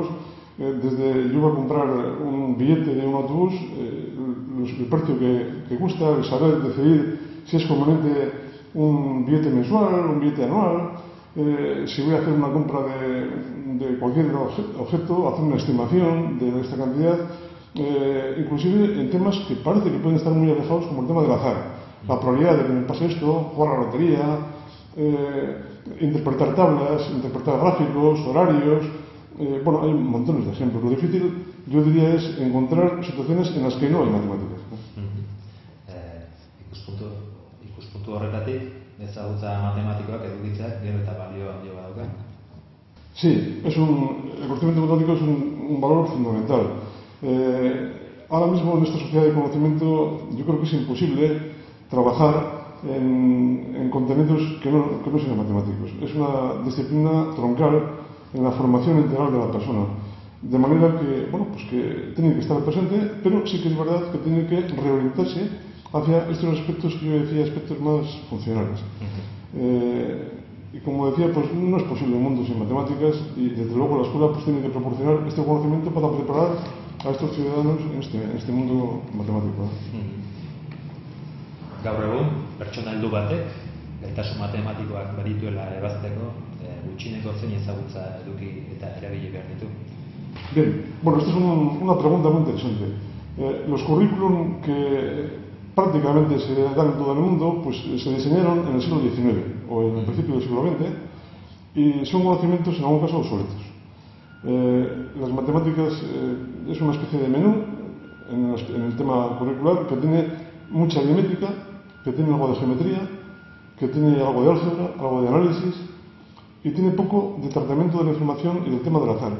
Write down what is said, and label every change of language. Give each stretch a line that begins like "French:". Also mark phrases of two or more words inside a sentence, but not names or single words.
Spanish: Desde yo voy a comprar un billete de un autobús, el precio que cuesta, el saber decidir si es conveniente un billete mensual, un billete anual, si voy a hacer una compra de cualquier objeto, hacer una estimación de esta cantidad, inclusive en temas que parece que pueden estar muy alejados, como el tema del azar. La probabilidad de que me pase esto, jugar a la lotería, interpretar tablas, interpretar gráficos, horarios. Bueno, hay montones de ejemplos. Lo difícil, yo diría, es encontrar situaciones en las que no hay matemáticas.
Basque: Ikuspuntu horretatik, ezagutza matematikoak edukitzeak gero eta balio handia dauka.
Spanish: Sí, el conocimiento matemático es un valor fundamental. Ahora mismo en esta sociedad de conocimiento yo creo que es imposible trabajar en contenidos que no sean matemáticos. Es una disciplina troncal en la formación integral de la persona. De manera que, bueno, pues que tiene que estar presente, pero sí que es verdad que tiene que reorientarse hacia estos aspectos que yo decía, aspectos más funcionales. Y como decía, pues no es posible un mundo sin matemáticas y desde luego la escuela pues tiene que proporcionar este conocimiento para preparar a estos ciudadanos en este mundo matemático.
Basque: Gaur egun, pertsona heldu batek, gaitasun matematikoak badituela ebazteko, gutxieneko zein ezagutza eduki eta erabili behar ditu.
Spanish: Bien, bueno, esta es una pregunta muy interesante. Los currículum que prácticamente se dan en todo el mundo, pues se diseñaron en el siglo XIX o en el principio del siglo XX y son conocimientos en algún caso obsoletos. Las matemáticas es una especie de menú en el tema curricular que tiene mucha aritmética, que tiene algo de geometría, que tiene algo de álgebra, algo de análisis y tiene poco de tratamiento de la información y del tema del azar.